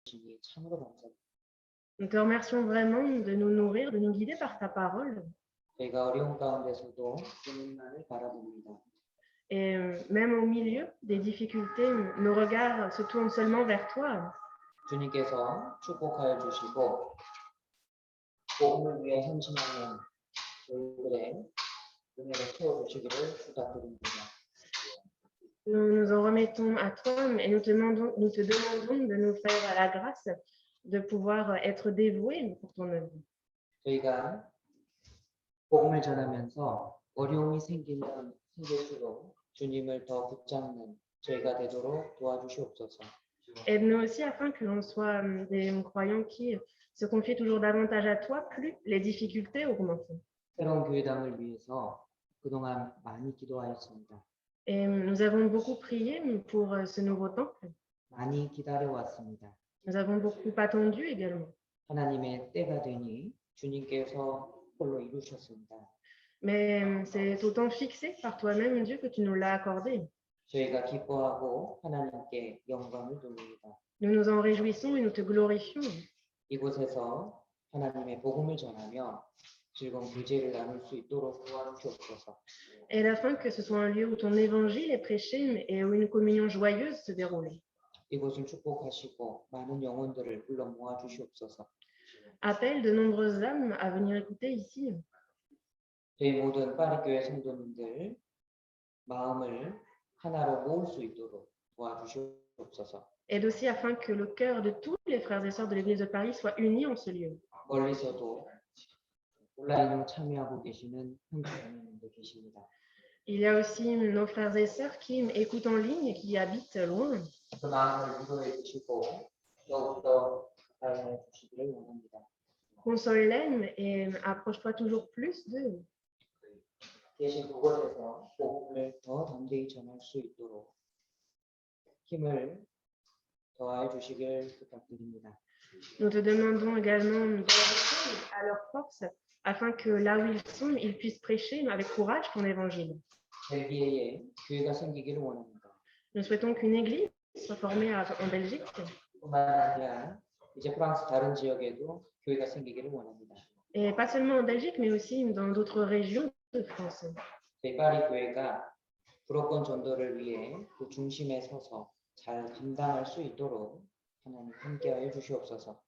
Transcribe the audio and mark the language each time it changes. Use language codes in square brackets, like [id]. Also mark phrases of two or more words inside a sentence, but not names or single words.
[ko] 주시니 참으로 감사합니다. [fr] Nous te remercions vraiment de nous nourrir, de nous guider par ta parole. [ko] 저희가 어려운 가운데서도 주님만을 바라봅니다. [fr] Et même au milieu des difficultés, nos regards se tournent seulement vers toi. [ko] 주님께서 축복하여 주시고 복음을 위해 헌신하는 저희들의 은혜를 채워주시기를 부탁드립니다. [fr] Nous nous en remettons à toi et nous te demandons de nous faire la grâce de pouvoir être dévoués pour ton œuvre. [ko] 저희가 복음을 전하면서 어려움이 생길수록 주님을 더 붙잡는 저희가 되도록 도와주시옵소서. [fr] Aide-nous aussi afin que l'on soit des croyants qui se confient toujours davantage à toi, plus les difficultés augmentent. [ko] 새로운 교회당을 위해서 그동안 많이 기도하였습니다. [fr] Et nous avons beaucoup prié pour ce nouveau temple. [ko] 많이 기다려왔습니다. [fr] Nous avons beaucoup attendu également. [ko] 하나님의 때가 되니 주님께서 홀로 이루셨습니다. [fr] Mais c'est au temps fixé par toi-même, Dieu, que tu nous l'as accordé. [ko] 저희가 기뻐하고 하나님께 영광을 돌립니다. [fr] Nous nous en réjouissons et nous te glorifions. [ko] 이곳에서 하나님의 복음을 전하며 즐거운 교제를 나눌 수 있도록 도와주시옵소서. [fr] Et afin que ce soit un lieu où ton évangile est prêché et où une communion joyeuse se déroule. [ko] 이곳을 축복하시고 많은 영혼들을 불러 모아 주시옵소서. [fr] Appelle de nombreuses âmes à venir écouter ici. [ko] 저희 모든 파리교회 성도님들 마음을 하나로 모을 수 있도록 도와주시옵소서. [fr] Aide aussi afin que le cœur de tous les frères et sœurs de l'Église de Paris soit uni en ce lieu. [ko] 멀리서도 온라인으로 참여하고 계시는 형제자매님들 계십니다. [fr] Il y a aussi nos frères et sœurs qui écoutent en ligne et qui habitent loin. [ko] 그 마음을 위로해 주시고 더욱더 가까이 주시기를 원합니다. [fr] Console-les et approche-toi toujours plus d'eux. [ko] 계신 그곳에서 복음을 더 담대히 전할 수 있도록 힘을 더하여 주시길 부탁드립니다. [fr] Nous te demandons également d'agir à leur force afin que là où ils sont, ils puissent prêcher avec courage ton évangile. [ko] 벨기에에 교회가 생기기를 원합니다. [fr] Nous souhaitons qu'une église soit formée en Belgique. [ko] 뿐만 아니라 이제 프랑스 다른 지역에도 교회가 생기기를 원합니다. [fr] Et pas seulement en Belgique, mais aussi dans d'autres régions de France. [ko] 저희 파리 교회가 불어권 전도를 위해 그 중심에 서서 잘 감당할 수 있도록 하나님 함께하여 주시옵소서.